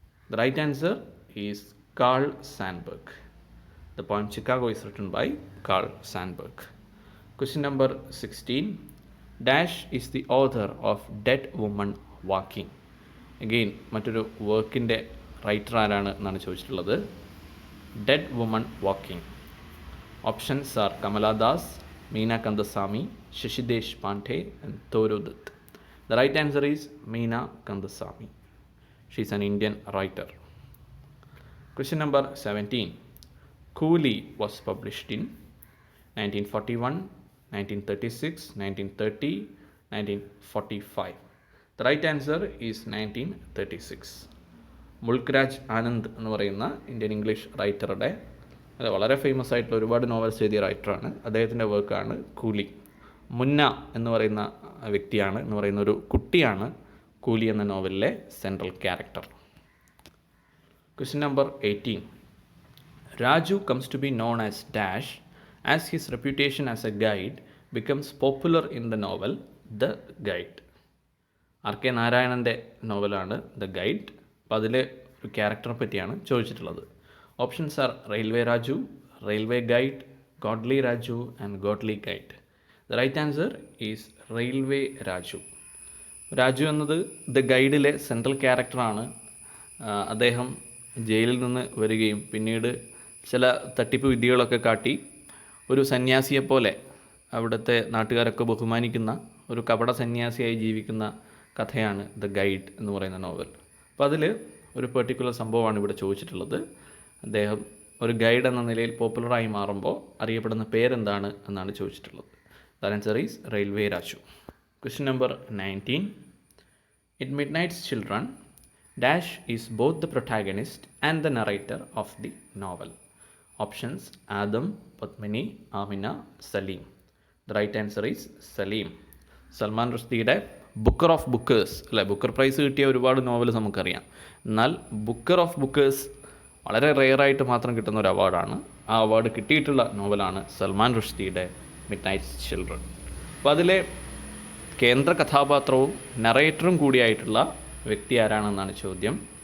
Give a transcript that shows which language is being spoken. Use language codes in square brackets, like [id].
[en] The right answer is Carl Sandburg. The poem Chicago is written by Carl Sandburg. Question number 16. Dash is the author of Dead Woman Walking. [ml] Again, മറ്റൊരു വർക്കിൻ്റെ writer ആരാണ് എന്നാണ് ചോദിച്ചിട്ടുള്ളത്. [en] Dead Woman Walking. Options are Kamala Das, Meena Kandasamy, Shashi Deshpande and Thoru Dutt. The right answer is Meena Kandasamy. She is an Indian writer. Question number 17. Coolie was published in 1941, 1936, 1930, 1945. The right answer is 1936. [ml] മുൾക്രാജ് Anand എന്ന് പറയുന്ന Indian English റൈറ്ററുടെ വളരെ famous ആയിട്ടുള്ള ഒരുപാട് novels എഴുതിയ റൈറ്ററാണ്. അദ്ദേഹത്തിൻ്റെ വർക്കാണ് കൂലി. മുന്ന എന്ന് പറയുന്ന വ്യക്തിയാണ്, എന്ന് പറയുന്ന ഒരു കുട്ടിയാണ് കൂലി എന്ന നോവലിലെ central character. [en] Question number 18. Raju comes to be known as Dash as his reputation as a guide becomes popular in the novel the guide. [ml] RK നാരായണൻ്റെ നോവലാണ് ദ ഗൈഡ്. അപ്പോൾ അതിൽ ഒരു ക്യാരക്ടറെ പറ്റിയാണ് ചോദിച്ചിട്ടുള്ളത്. [en] Options are railway Raju, railway guide, godly Raju and godly guide. The right answer is railway Raju. [ml] Raju എന്നത് the ഗൈഡിലെ central ക്യാരക്ടറാണ്. അദ്ദേഹം ജയിലിൽ നിന്ന് വരികയും പിന്നീട് ചില തട്ടിപ്പ് വിദ്യകളൊക്കെ കാട്ടി ഒരു സന്യാസിയെപ്പോലെ അവിടുത്തെ നാട്ടുകാരൊക്കെ ബഹുമാനിക്കുന്ന ഒരു കപട സന്യാസിയായി ജീവിക്കുന്ന കഥയാണ് ദ ഗൈഡ് എന്ന് പറയുന്ന നോവൽ. അപ്പോൾ അതിൽ ഒരു പെർട്ടിക്കുലർ സംഭവമാണ് ഇവിടെ ചോദിച്ചിട്ടുള്ളത്. അദ്ദേഹം ഒരു ഗൈഡ് എന്ന നിലയിൽ പോപ്പുലറായി മാറുമ്പോൾ അറിയപ്പെടുന്ന പേരെന്താണ് എന്നാണ് ചോദിച്ചിട്ടുള്ളത്. [en] The answer is railway Raju. Question number 19. In Midnight's Children, Dash is both the protagonist and the narrator of the novel. Options: Adam, Padmini, Amina, Salim. The right answer is Salim. [ml] Salman റുഷ്ദിയുടെ Booker of ബുക്കേഴ്സ് അല്ലെ, Booker price കിട്ടിയ ഒരുപാട് novels നമുക്കറിയാം. എന്നാൽ Booker of ബുക്കേഴ്സ് വളരെ റെയറായിട്ട് മാത്രം കിട്ടുന്ന ഒരു അവാർഡാണ്. ആ അവാർഡ് കിട്ടിയിട്ടുള്ള നോവലാണ് സൽമാൻ റുഷ്ദിയുടെ മിഡ്നൈറ്റ്സ് ചിൽഡ്രൻ. അപ്പോൾ അതിലെ കേന്ദ്ര കഥാപാത്രവും നറേറ്ററും കൂടിയായിട്ടുള്ള വ്യക്തി ആരാണെന്നാണ് ചോദ്യം.